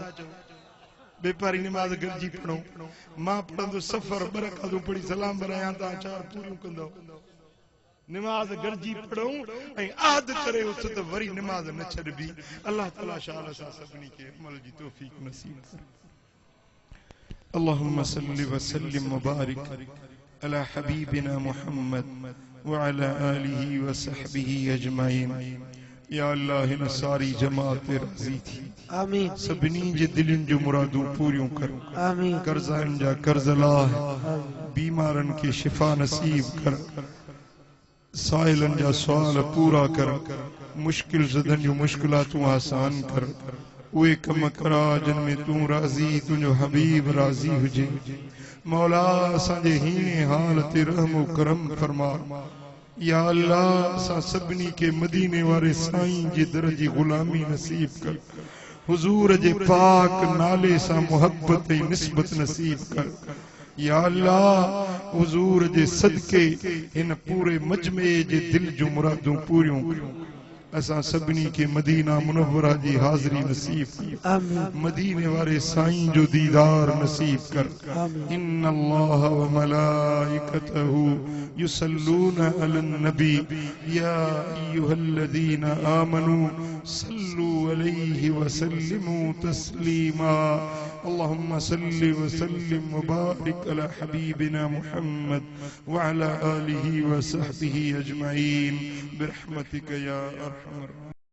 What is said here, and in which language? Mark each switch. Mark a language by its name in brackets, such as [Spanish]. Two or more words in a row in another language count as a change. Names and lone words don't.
[Sindhi] बेपारी निमाज़ गॾिजी पढ़ूं। मां पढ़ंदो सफ़र ॿ रकातूं पढ़ी सलाम भरायां, तव्हां 4 पूरियूं कंदव। निमाज़ गॾिजी पढ़ूं ऐं आहद करे उथ त वरी निमाज़ न छॾबी। अल्लाह ताला शाल सां सभिनी खे अमल जी तौफ़ीक़ नसीब करे। [Arabic] اللهم صل وسلم وبارك على حبيبنا محمد وعلى آله وصحبه أجمعين. [Sindhi] या अल्लाह हिन सारी जमात ते राज़ी थी। आमीन। सभिनी जे दिलनि जो मुरादूं पूरियूं कर। आमीन। कर्ज़नि जा कर्ज़ लाह, बीमारनि खे शिफ़ा नसीब कर, साइलन जा सवाल पूरा कर, मुश्किल ज़दन जूं मुश्किलातूं आसान कर। उहे कम करा जिन में तूं राज़ी, तुंहिंजो हबीब राज़ी हुजे। मौला असांजे हीने हाल ते रहम करम फरमा। या अल्लाह असां सभिनी खे मदीने वारे साईं जे दर जी ग़ुलामी नसीब कर। हुज़ूर जे पाक नाले सां मोहब्बत ऐं निस्बत नसीब कर। या अल्लाह हुज़ूर जे सदके हिन पूरे मजमे जे दिल जूं मुरादूं पूरियूं करियूं। असां सभिनी खे मदीना मुनव्वरा जी हाज़री नसीब कर। मदीने वारे साईं जो दीदार नसीब कर। [Arabic] إن الله وملائكته يصلون على النبي يا أيها الذين آمنوا صلوا عليه وسلموا تسليما. اللهم صل وسلم وبارك على حبيبنا محمد وعلى آله وصحبه أجمعين برحمتك يا أرحم